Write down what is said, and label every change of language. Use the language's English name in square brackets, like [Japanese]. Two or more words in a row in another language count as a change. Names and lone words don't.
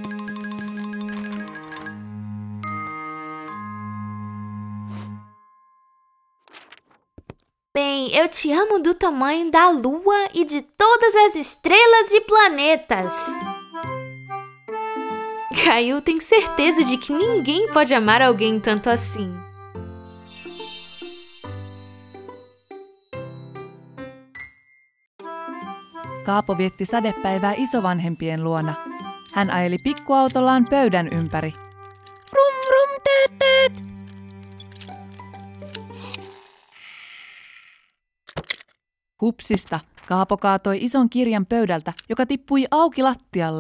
[Portuguese] Bem, eu te amo do tamanho da lua e de todas as estrelas e planetas. Caillou tem certeza de que ninguém pode amar alguém tanto assim. [Finnish] Kaapo vietti sadepäivää isovanhempien luona. Hän ajeli pikkuautollaan pöydän ympäri. Vrum vrum teet teet! Hupsista Kaapo kaatoi ison kirjan pöydältä, joka tippui auki lattialle.